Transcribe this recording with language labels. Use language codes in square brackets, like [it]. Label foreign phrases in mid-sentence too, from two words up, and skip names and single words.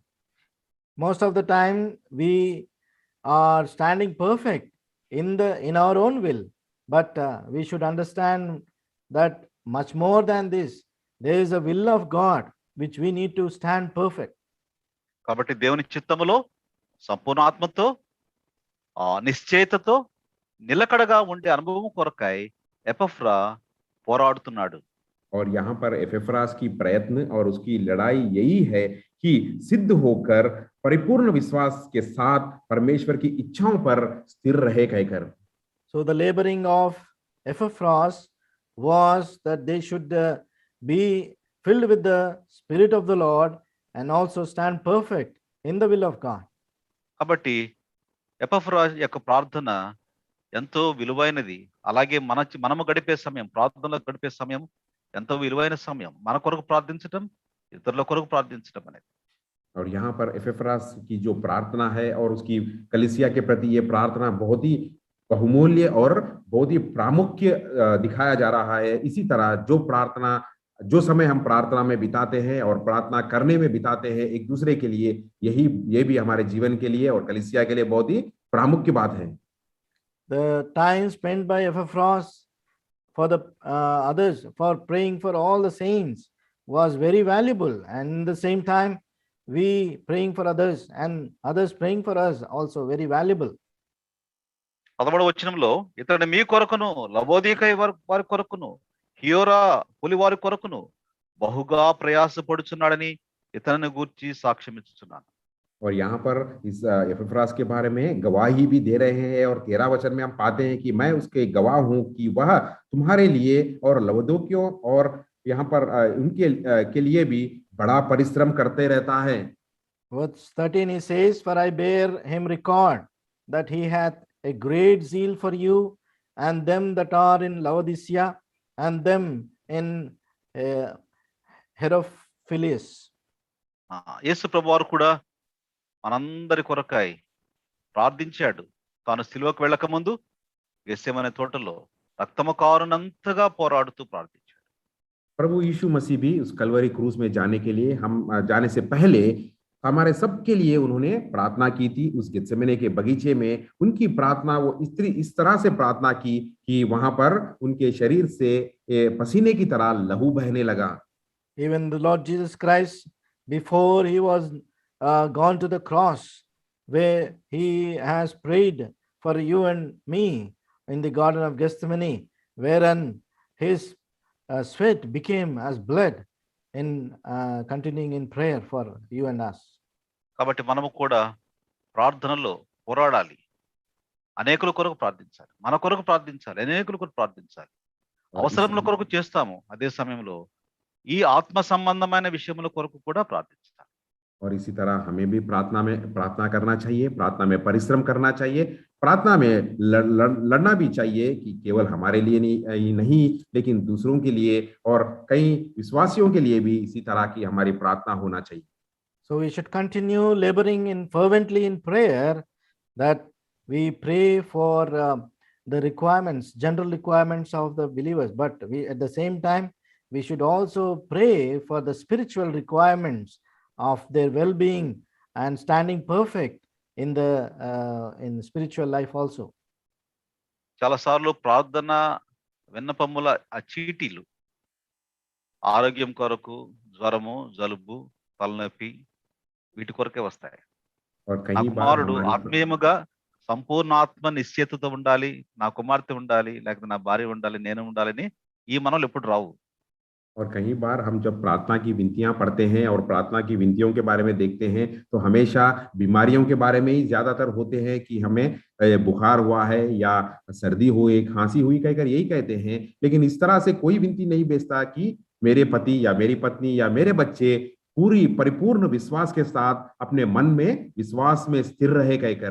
[en] Most of the time we are standing perfect in our own will, but we should understand that much more than this, there is a will of God which we need to stand perfect. [te] కాబట్టి దేవుని చిత్తములో సంపూర్ణ ఆత్మతో నిశ్చయతతో నిలకడగా ఉండే అనుభవం కొరకై ఎపఫ్రా పోరాడుతున్నాడు. [hi] और यहाँ पर एपेफ्रास की प्रयत्न और उसकी लड़ाई यही है कि सिद्ध होकर परिपूर्ण विश्वास के साथ परमेश्वर की इच्छाओं पर स्थिर रहे कहकर. [en] So the laboring of Epaphras was that they should be filled with the Spirit of the Lord and also stand perfect in the will of God. [te] కాబట్టి ఎపఫ్రాస్ యొక్క ప్రార్థన ఎంతో విలువైనది. అలాగే మనము గడిపే సమయం, ప్రార్థనలో గడిపే సమయం ఎంతో విలువైన సమయం. మన కొరకు ప్రార్థించడం, ఇతరుల కొరకు ప్రార్థించడం అనేది. [hi] और यहाँ पर एपेफ्रास की जो प्रार्थना है और उसकी कलीसिया के प्रति ये प्रार्थना बहुत ही बहुमूल्य और बहुत ही प्रामुख्य दिखाया जा रहा है. इसी तरह जो समय हम प्रार्थना में बिताते हैं और प्रार्थना करने में बिताते हैं एक दूसरे के लिए, ये भी हमारे जीवन के लिए और कलीसिया के लिए बहुत ही प्रामुख्य बात है. [en] The time spent by Epaphras for the others, for praying for all the saints, was very valuable, and at the same time we praying for others and others praying for us also very valuable. [te] 13వ వచనంలో ఇతడు మీ కొరకును లవోదికయ వారి కొరకును హియోరా పులి వారి కొరకును బహుగా ప్రయాసపడుచున్నాడని ఇతనిని గూర్చి సాక్ష్యం ఇచ్చుచున్నాను. [hi] और यहाँ पर इस एपेफ्रास के बारे में गवाही भी दे रहे हैं और 13 वचन में हम पाते हैं कि मैं उसके गवाह हूं कि वह तुम्हारे लिए और लवोदिकियों और यहाँ पर उनके के लिए भी बड़ा परिश्रम करते रहता है. [en] Verse 13 he says, for I bear him record that he hath a great zeal for you and them that are in Laodicea and them in Hierapolis. [te] యేసు ప్రభువారు కూడా మనందరి కొరకై ప్రార్థించాడు. తాను సిలువకు వెళ్ళక ముందు గెత్సేమనే తోటలో రక్తము కారునంతగా పోరాడుతూ ప్రార్థించాడు. [hi] प्रभु यीशु मसीह भी उस कलवरी क्रूस में जाने के लिए, हम जाने से पहले हमारे सबके लिए उन्होंने प्रार्थना की थी. उस गेत्सेमने के बगीचे में उनकी प्रार्थना, वो इस तरह से प्रार्थना की कि वहां पर उनके शरीर से पसीने की तरह लहू बहने लगा. [en] Even the Lord Jesus Christ, before he was gone to the cross, where he has prayed for you and me in the Garden of Gethsemane, wherein his sweat became as blood in continuing in prayer for you and us. [te] కాబట్టి మనము కూడా ప్రార్థనలో పోరాడాలి. అనేకుల కొరకు ప్రార్థించాలి, మన కొరకు ప్రార్థించాలి, అనేకుల కొరకు ప్రార్థించాలి. అవసరముల కొరకు చేస్తాము, అదే సమయంలో ఈ ఆత్మ సంబంధమైన విషయముల కొరకు కూడా ప్రార్థించాలి. [hi] और इसी तरह हमें भी प्रार्थना करना चाहिए, प्रार्थना में परिश्रम करना चाहिए, प्रार्थना में लड़ना भी चाहिए कि केवल हमारे लिए नहीं लेकिन दूसरों के लिए और कई विश्वासियों के लिए भी इसी तरह की हमारी प्रार्थना होना चाहिए. [en] So we should continue laboring fervently in prayer, that we pray for the requirements, general requirements of the believers, but we at the same time we should also pray for the spiritual requirements of their well-being and standing perfect in the spiritual life also. [te] చాలాసార్లు ప్రార్థన విన్నపముల ఆ చీటీలు ఆరోగ్యం కొరకు, జ్వరము, జలుబు, తలనొప్పి వీటి కొరకే వస్తాయి. నా కుమారుడు ఆత్మీయముగా సంపూర్ణ ఆత్మ నిశ్చయతతో ఉండాలి, నా కుమార్తె ఉండాలి, లేకపోతే నా భార్య ఉండాలి, నేను ఉండాలని ఈ మనలు ఎప్పుడు రావు. [hi] और कई बार हम जब प्रार्थना की विनतियां पढ़ते हैं और प्रार्थना की विनतियों के बारे में देखते हैं तो हमेशा बीमारियों के बारे में ही ज्यादातर होते हैं कि हमें बुखार हुआ है या सर्दी हुई, खांसी हुई, कहकर यही कहते हैं. लेकिन इस तरह से कोई विनती नहीं भेजता कि मेरे पति या मेरी पत्नी या मेरे बच्चे पूरी परिपूर्ण विश्वास के साथ अपने मन में विश्वास में स्थिर रहे कहकर.